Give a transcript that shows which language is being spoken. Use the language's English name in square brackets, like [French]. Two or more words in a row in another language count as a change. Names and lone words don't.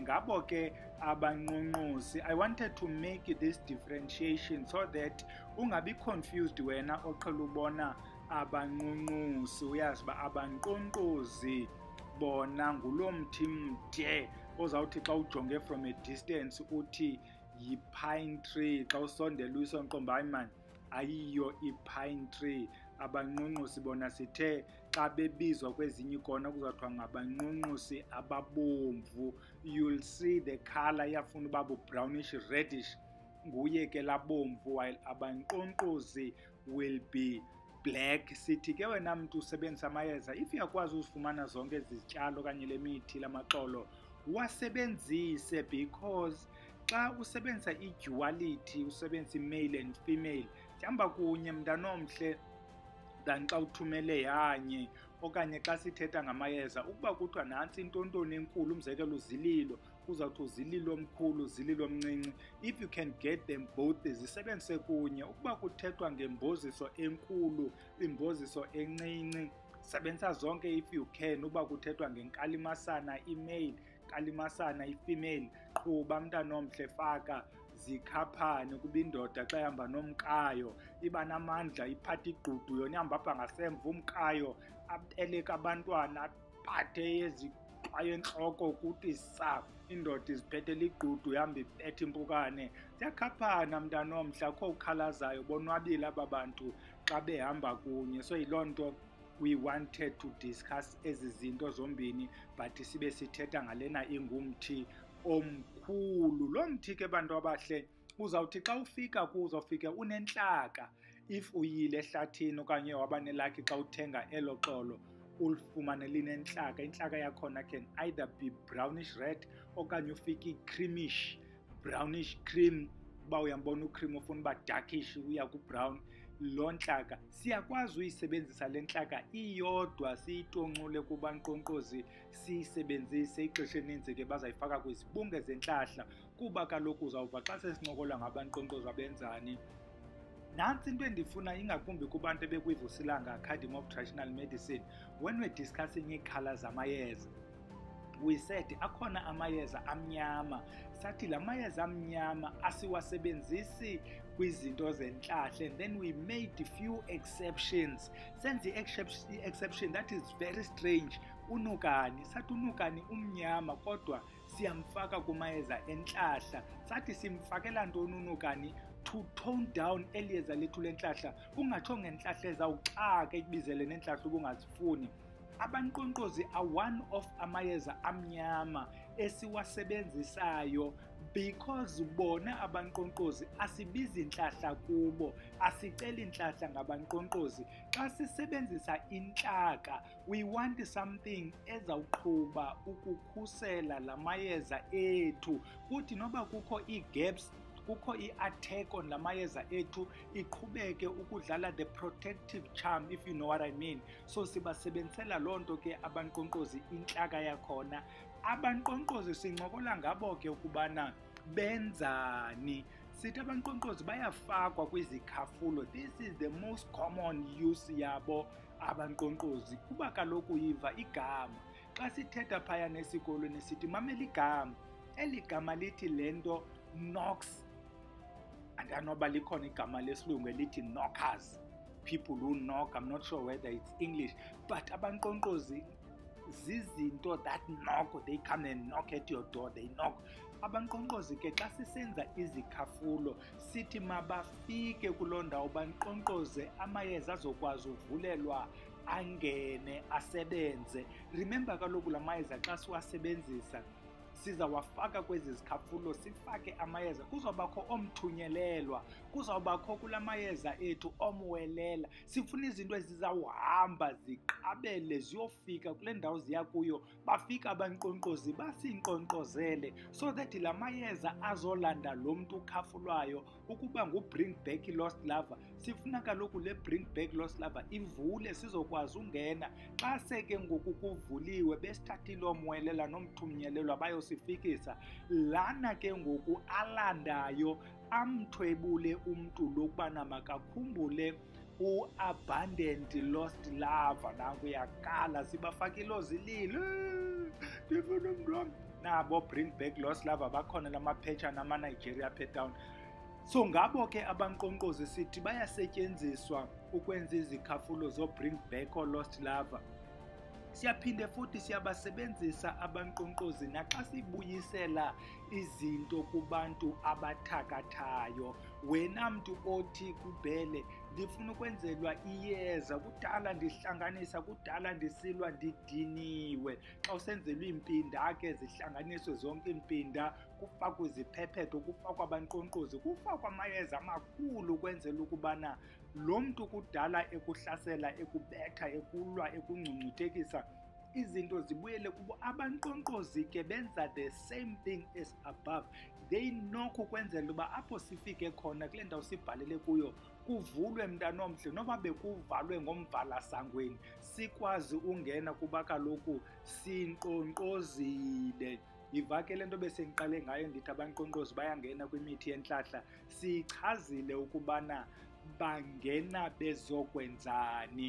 [Xhosa] Ngabo ke abanqonqosi. [English] I wanted to make this differentiation so that [Xhosa] ungabi confused wena oqhela ubona abanqonqosi, uyazi uba abanqonqozi bona nguloo mthi mde ozawuthi xa ujonge [English] from a distance [Xhosa] uthi yi- [English] pine tree, [Xhosa] xa usondela uyisonqomba, hayi man ayiyo i- [English] pine tree. [Xhosa] Abanqonqosi bona sithe xa bebizwa kwezinye ikona kuzathiwa ngabanqonqosi ababomvu. [English] You'll see the color [Xhosa] iyafuna uba bu- [English] brownish reddish, [Xhosa] nguye ke labomvu, [English] while abanqonqozi will be black. [Xhosa] Sithi ke wena mntu usebenzisa amayeza, if uyakwazi uzifumana zonke ezi zityalo okanye le mithi lamaxolo, wasebenzise, because xa usebenzisa i-duality, usebenzisa i- [English] male and female, [Xhosa] ihamba kunye mntanomhle than xa uthumele yanye. Okanye xa sithetha ngamayeza, ukuba kuthiwa nantsi intontoni enkulu, umzekelo uzililo, uzawuthi uzililo omkhulu, uzililo omncinci, [English] if you can get them both [Xhosa] zisebenzise kunye. Ukuba kuthethwa ngemboziso enkulu, imboziso encinci, sebenzisa zonke [English] if you can. [Xhosa] Uba kuthethwa ngenkalimasana i-male, nkalimasana i-female, qhuba mntanomhle, faka zikhaphane. Kuba indoda xa ihamba nomkayo iba namandla, iphatha igqudu, yona ihamba apha ngasemva, umkayo eleka abantwana, aphathe ezixwayo entloko, kuthi sa indoda iziphethela igqudu, ihamba ibetha impukane. Ziyakhaphana mntanomhle, akho ukhalazayo, bonwabile aba bantu xa behamba kunye. So yiloo nto [English] we wanted to discuss [Xhosa] ezi zinto zombini, but sibe sithetha ngalena ingumthi omkhulu. Lo mthi ke bantu abahle, uzawuthi xa ufika kuwo uzawufika unentlaka. If uyile ehlathini okanye waba nelakhi xa uthenga elo xolo ulifumane linentlaka, intlaka yakhona [English] can either be brownish red [Xhosa] okanye ufike i-creamish, [English] brownish cream. [Xhosa] Uba uyambona ucream ufuna uba darkish uya ku-brown. Loo ntlaka siyakwazi uyisebenzisa le ntlaka iyodwa, siyitoncule kubanqonqozi, siyisebenzise ixesha eninzi ke bazayifaka kwizibunge zentlahla, kuba kaloku uzawuva xa sesincokola ngabanqonqozi abenzani. Nantsi into endifuna ingakumbi kubantu ebekwivusilanga Academy of Traditional Medicine, [English] when we're discussing [Xhosa] ii-colour zamayeza, [English] we said [Xhosa] akhona amayeza amnyama. Sathi la mayeza amnyama asiwasebenzisi kwizinto zentlahla, [English] and then we made a few exceptions. Senze i-exception that is very strange. [Xhosa] Unukani, sathi unukani umnyama kodwa siyamfaka kumayeza entlahla. Sathi simfakela ntoni unukani? [English] To tone down [Xhosa] eliyeza lethu lentlahla, ungatsho ngentlahla ezawuxaka ikubizele nentlahla ubungazifuni. Abanqonqozi [English] are one of [Xhosa] amayeza amnyama esiwasebenzisayo, because bona abanqonqozi asibizi intlahla kubo, asiceli intlahla ngabanqonqozi. Xa sisebenzisa intlaka, [English] we want something [Xhosa] ezawuqhuba ukukhusela la mayeza ethu, kuthi noba kukho ii-gaps kukho i- [English] attack on [Xhosa] la mayeza ethu, iqhubeke ukudlala [English] the protective charm, if you know what I mean. [Xhosa] So sibasebenzisela loo nto ke abankqonkqozi intlaka yakhona. Abankqonkqozi sincokola ngabo ke ukubana benzani. Sithi abankqonkqozi bayafakwa kwizikhafulo. [English] This is the most common use [Xhosa] yabo abankqonkqozi, kuba kaloku yiva igama. Xa sithetha phayana esikolweni sithi mamela igama, eli gama lithi le nto knocks, andanoba likhona igama lesilungu elithi knockers, [English] people who knock. I'm not sure whether it's English, but [Xhosa] abankqonkqozi zizinto [English] that knock, they come and knock at your door, they knock. [Xhosa] Abankqonkqozi ke xa sisenza izikhafulo sithi mabafike kuloo ndawo bankqonkqoze, amayeza azokwazi uvulelwa angene asebenze. Remember kaloku la mayeza xa siwasebenzisa sizawafaka kwezi zikhafulo, sifake amayeza, kuzawubakho omthunyelelwa, kuzawubakho kula mayeza ethu omwelela. Sifuna izinto ezizawuhamba ziqabele ziyofika kule ndawo ziya kuyo, bafika abankqonkqozi basinkqonkqozele, [English] so that [Xhosa] la mayeza azolanda lo mntu ukhafulwayo. Ukuba ngu- [English] bring back lost lover, [Xhosa] sifuna kaloku le [English] bring back lost lover [Xhosa] ivule sizokwazi ungena. Xa seke ngoku kuvuliwe besithathile omwelela nomthunyelelwa bayosifikisa, lana ke ngoku alandayo amthwebule umntu lokubana makakhumbule u- [English] abandoned lost lover. [Xhosa] Nanku uyakala sibafakile zililo, ndifuna umntu wam. Nabo [English] bring back lost lover [Xhosa] bakhona la maphetshana ama-Nigeria Pet-Down. So ngabo ke abankqonkqozi sithi bayasetyenziswa ukwenza izikhafulo zo- [English] bring back or lost lover. [Xhosa] Siyaphinde futhi siyabasebenzisa abankqonkqozi naxa sibuyisela izinto kubantu abathakathayo. Wena mntu othi kubhele ndifuna ukwenzelwa iyeza, kudala ndihlanganisa, kudala ndisilwa ndidiniwe. Xa usenzelwa iimpinda ke zihlanganiswe zonke iimpinda, kufakwa iziphephetho, kufakwa abankqonkqozi, kufakwa amayeza amakhulu ukwenzela ukubana lo mntu kudala ekuhlasela, ekubetha, ekulwa, ekungcungcuthekisa, izinto zibuyele kubo. Abankqonkqozi ke benza [English] the same thing as above. They knock [Xhosa] ukwenzela uba apho sifike khona kule ndawo sibhalele kuyo kuvulwe mntanomhle, noba bekuvalwe ngomvalasangweni sikwazi ungena, kuba kaloku sinkqonkqozile. Yiva ke le nto besendiqale ngayo ndithi abankqonkqozi bayangena kwimithi yentlahla, siyichazile ukubana bangena bezokwenzani.